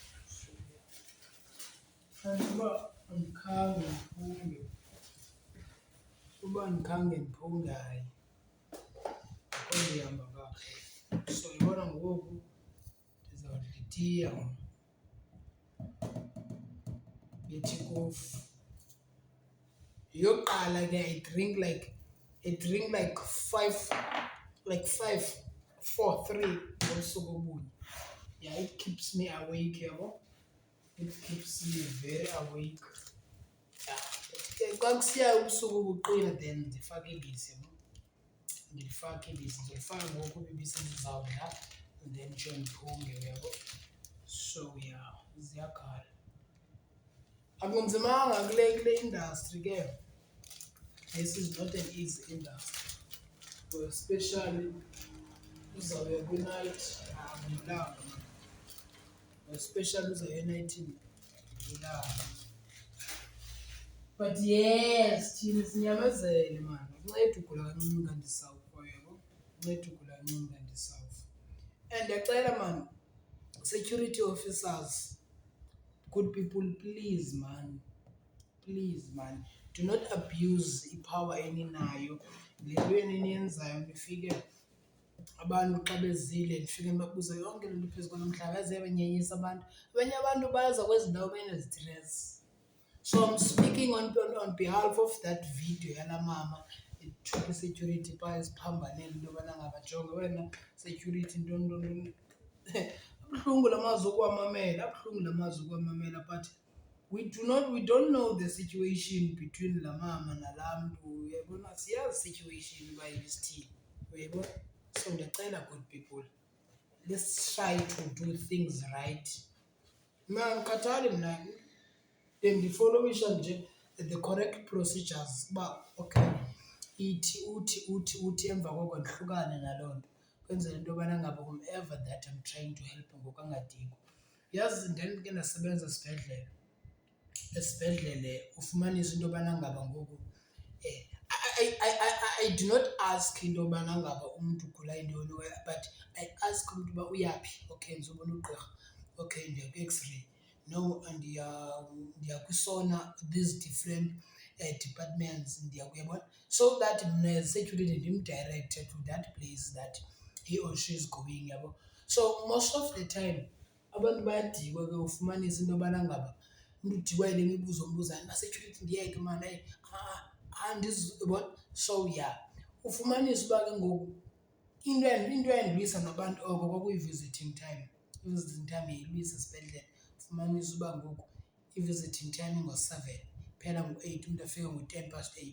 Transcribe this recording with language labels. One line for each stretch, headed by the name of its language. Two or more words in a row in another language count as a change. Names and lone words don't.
Xhosa: And uba andikhange ndiphunge, hayi akho nto ihamba kakuhle. So yabona ngoku ndizawudla itiya mna, ithi kofu. Eyokuqala ke
English: I drink like
Xhosa: 4, 3 ngosuku obunye.
English: Yeah, it keeps me awake, yabo. It keeps me very awake. Yeah.
Xhosa: Xa kusiya ubusuku buqina then ndifake ibisi, yabo. Ndilifake ibisi, ndizolifaka ngoku ibisi endizawudla
English: and then
Xhosa: nditsho ndiphunge, uyabo. So yeah, ziyakhala. Akunzimanga kule industry ke.
English: This is not an easy industry.
Xhosa: For especially uzawuya kwinight, andilanga. Especially uzawuya enayithini, andilanga.
English: But yes,
Xhosa: thina sinyamezele man. Kunceda ugula kancinci kanti sawufa, yabo. Kunceda ugula kancinci kanti sawufa.
English: And ndiyacela man, security officers, good people, please man, do not abuse ipower eninayo.
Xhosa: Le nto eniyenzayo nifike abantu xa bezile nifike nibabuze yonke le nto phezu kwalo mhlaba, yaze yabanyenyisa abantu. Abanye abantu baza kwezi ndawo benezitresi. So I'm speaking on behalf of that video yalaa mama ethuka i-security phaa esiphambanweni into yobana ngaba jonga wena security ntoni. Abuhlungu la mazwi ukuwamamela,
English: but we don't know the situation between
Xhosa: la mama nalaa mntu, uyabona. Siyazi situation uba ibisithini, uyayibona.
English: So ndiyacela good people, let's try to do things right.
Xhosa: Mna andikhathali mna, ndifollowisha nje
English: the correct procedures
Xhosa: uba okay uthi emva koko ndihlukane naloo nto, kwenzela into yobana ngaba
English: whomever that I'm trying to help
Xhosa: ngoku angadikwa. Yazi ndandike ndasebenza esibhedlele ufumanise into yobana ngaba ngoku
English: I do not ask
Xhosa: into yobana ngaba umntu ugula yintoni,
English: but I ask
Xhosa: umntu uba uyaphi. Okay, ndizobona ugqirha. Okay, ndiya kwi-X-ray. No, ndiya kwisona,
English: these different departments, uyabona. So that mna as security ndim-directe to that place that he or she is going, yabo.
Xhosa: So most of the time abantu bayadikwa ke, ufumanise into yobana ngaba umntu udikwa yile mibuzo umbuzayo, security ndiyeke mani, yabona. So yeah, ufumanise uba ke ngoku into eyandilwisa nabantu oko kwakuyi-visiting time. I-visiting time yayilwisa esibhedlele. Ufumanise uba ngoku i-visiting time ngo-7, iphela ngo-8, umntu afike ngo-8:10.